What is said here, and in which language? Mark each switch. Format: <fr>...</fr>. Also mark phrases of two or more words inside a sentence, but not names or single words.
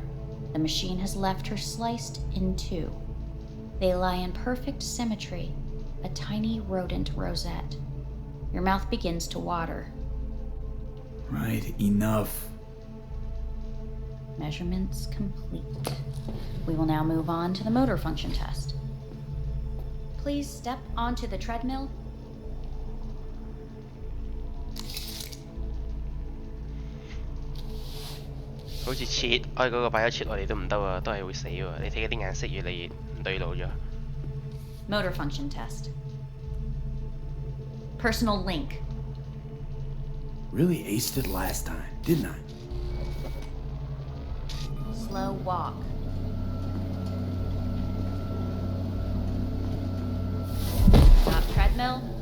<en>The machine has left her sliced in two. They lie in perfect symmetry, a tiny rodent rosette. Your mouth begins to water. Right, enough. Measurements complete. We will now move on to the motor function test. Please step onto the treadmill.</en> <yue>好似切，我嗰個擺咗切落嚟都唔得喎，都係會死喎。你睇嗰啲顏色越嚟越唔對路咗。</yue> <en>Motor function test. Personal link. Really aced it last time, didn't I? Slow walk. Stop treadmill.</en>